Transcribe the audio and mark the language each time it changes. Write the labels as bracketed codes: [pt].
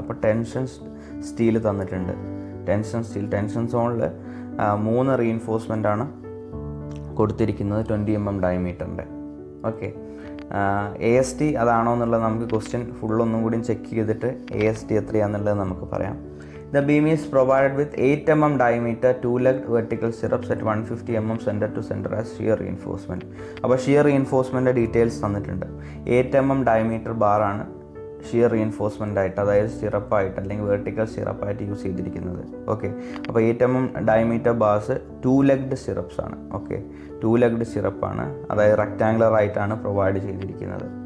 [ml] അപ്പോൾ tension steel തന്നിട്ടുണ്ട്. Tension സോണിൽ 3 റീഇൻഫോഴ്സ്മെൻ്റ് ആണ് കൊടുത്തിരിക്കുന്നത് 20 mm ഡയമീറ്ററിൻ്റെ. ഓക്കെ, AST അതാണോ എന്നുള്ളത് നമുക്ക് ക്വസ്റ്റ്യൻ ഫുള്ളൊന്നും കൂടി ചെക്ക് ചെയ്തിട്ട് AST എത്രയാണെന്നുള്ളത് നമുക്ക് പറയാം. [en] The beam is provided with 8 mm diameter 2-legged vertical stirrups at 150 mm center to center as shear reinforcement. [ml] അപ്പോൾ ഷിയർ റീഇൻഫോഴ്സ്മെൻ്റ് ഡീറ്റെയിൽസ് തന്നിട്ടുണ്ട്. 8 mm ഡയമീറ്റർ ബാറാണ് ഷിയർ റീഇൻഫോഴ്സ്മെൻ്റ് ആയിട്ട്, അതായത് സ്റ്റിറപ്പായിട്ട് അല്ലെങ്കിൽ വെർട്ടിക്കൽ സ്റ്റിറപ്പായിട്ട് യൂസ് ചെയ്തിരിക്കുന്നത്. ഓക്കെ, അപ്പോൾ 8 mm diameter bars 2-legged stirrups ആണ്. Okay, 2-legged സ്റ്റിറപ്പാണ്, അതായത് rectangular ആയിട്ടാണ് പ്രൊവൈഡ് ചെയ്തിരിക്കുന്നത്.